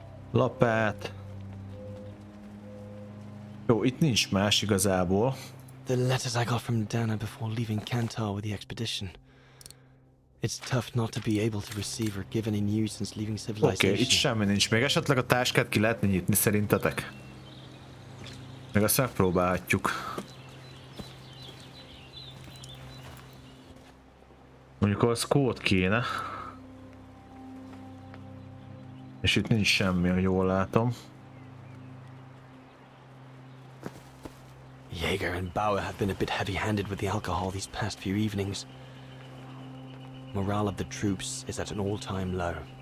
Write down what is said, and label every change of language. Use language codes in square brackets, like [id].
[hu] Lapát. Jó, itt nincs más igazából. [en] The letters I got from Dana before leaving Kantar with the expedition. It's tough not to be able to receive or give any news since leaving civilization. [hu] Oké, itt semmi nincs. Még esetleg a táskát ki lehetne nyitni szerintetek? Meg azt megpróbálhatjuk. Mondjuk az kód kéne. És itt nincs semmi, ha jól látom. [en] Jaeger and Bauer have been a bit heavy-handed with the alcohol these past few evenings. Morale of the troops is at an all-time low.